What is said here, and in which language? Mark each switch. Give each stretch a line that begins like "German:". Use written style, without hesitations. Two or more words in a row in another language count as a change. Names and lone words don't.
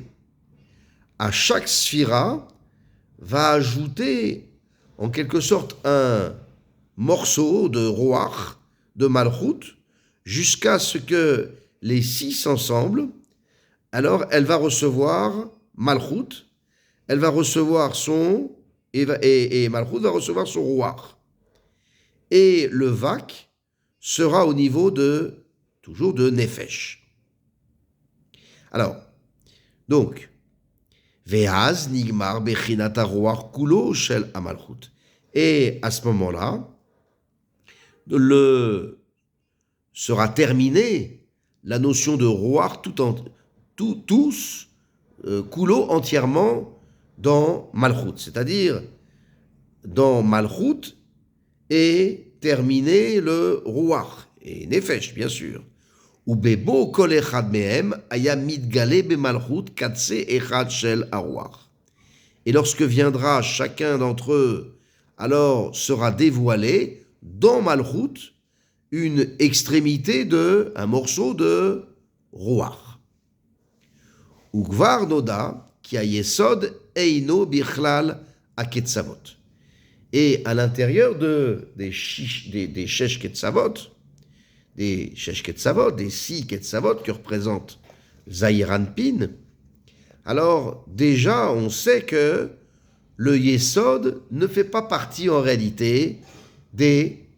French: À chaque sphira, va ajouter en quelque sorte un morceau de Ruach, de Malchut, jusqu'à ce que les 6 ensemble, alors elle va recevoir Malchut, elle va recevoir et Malchut va recevoir son Ruach. Et le Vak sera au niveau toujours de Nefesh. Alors, donc,
Hebrew: ואז נגמר בחינת הרוח כולו של המלכות.
French: Et à ce moment-là, sera terminée la notion de ruach tous, kulo entièrement dans Malchut. C'est-à-dire, dans Malchut est terminé le ruach, et Nefesh, bien sûr.
Hebrew: ובבו כל אחד מהם היה מתגלה במלכות קצה אחד של הרוח.
French: Et lorsque viendra chacun d'entre eux, alors sera dévoilé dans Malchut une extrémité un morceau de Ruach.
Hebrew: וכבר נודע כי היסוד אינו בכלל הקצוות.
French: Et à l'intérieur des
Hebrew: שש קצוות,
French: des six ketzavot que représente Zahiranpin, alors déjà on sait que le Yesod ne fait pas partie en réalité des ketzavot.